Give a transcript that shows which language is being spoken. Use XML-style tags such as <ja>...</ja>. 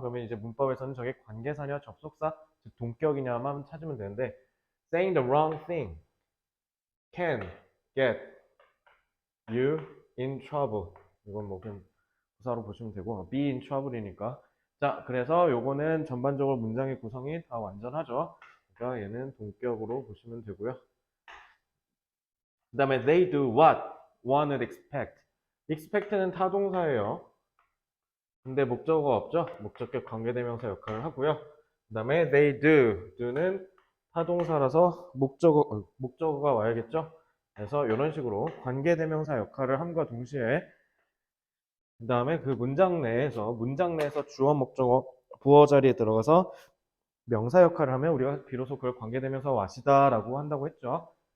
<ko>그러면 이제 문법에서는 저게 관계사냐 접속사, 즉 동격이냐만 찾으면 되는데</ko> <en>saying the wrong thing can get you in trouble.</en> <ko>이건 뭐 그냥 부사로 보시면 되고 be in trouble이니까 자, 그래서 요거는 전반적으로 문장의 구성이 다 완전하죠. 그러니까 얘는 동격으로 보시면 되고요. 그 다음에</ko> <en>they do what one'd expect.</en> <ko>expect는 타동사예요. 근데 목적어가 없죠? 목적격 관계대명사 역할을 하고요. 그 다음에 they do는 타동사라서 목적어가 와야겠죠? 그래서 이런 식으로 관계대명사 역할을 함과 동시에 그 다음에 그 문장 내에서 주어 목적어 부어 자리에 들어가서 명사 역할을 하면 우리가 비로소 그걸 관계대명사 what이다라고 한다고 했죠.</ko>